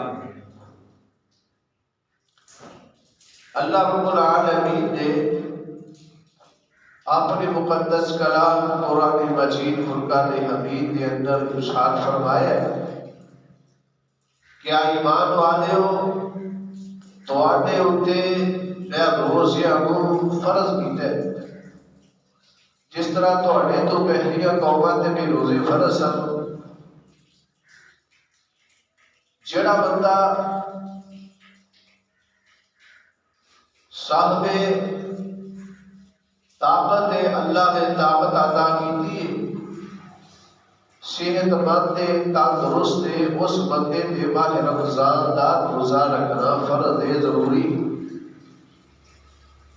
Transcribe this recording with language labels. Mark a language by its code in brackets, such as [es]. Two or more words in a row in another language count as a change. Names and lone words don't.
[ur] اللہ رب العالمین نے اپنے مقدس کلام قرآن مجید فرقان حمید کے اندر ارشاد فرمایا [pa] کیا ایمان والے ہو تواڈے اُتے میں روزیاں کو فرض کیتا ہے جس طرح تواڈے تو پہلیاں قوماں تے بھی روزے فرض سن۔ جڑا بندہ صاحب طاقت اللہ نے طاقت عطا کی صحت مند تندرست اس بندے تے ماہ رمضان دا روزہ رکھنا فرض ہے، ضروری۔